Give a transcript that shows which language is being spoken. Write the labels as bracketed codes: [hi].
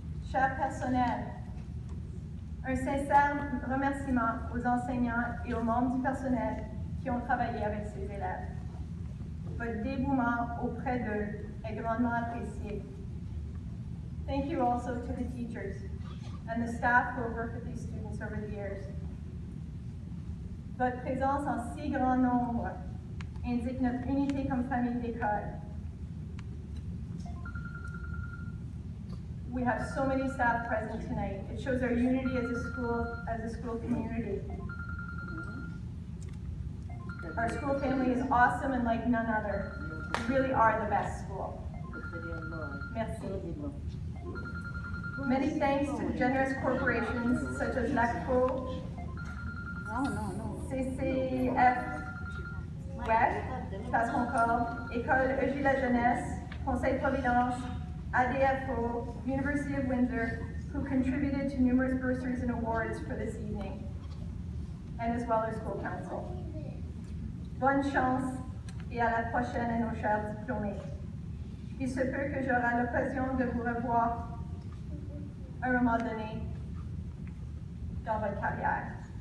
[fr] Chers personnels, un sincère remerciement aux enseignants et aux membres du personnel qui ont travaillé avec ces élèves. Votre dévouement auprès d'eux est grandement apprécié. [en] Thank you also to the teachers and the staff who have worked with these students over the years. [fr] Votre présence en si grand nombre indique notre unité comme famille d'école. [en] We have so many staff present tonight. It shows our unity as a school community. Our school family is awesome and like none other. We really are the best school. [fr] Merci. [en] Many thanks to generous corporations such as LACPO, CCF, WEF, Place Concorde, École EJ La Jeunesse, Conseil Providence, ADFO, University of Windsor, who contributed to numerous bursaries and awards for this evening, and as well as School Council. [fr] Bonne chance et à la prochaine à nos chers diplômés. Il se peut que j'aurai l'occasion de vous revoir à un moment donné dans votre carrière.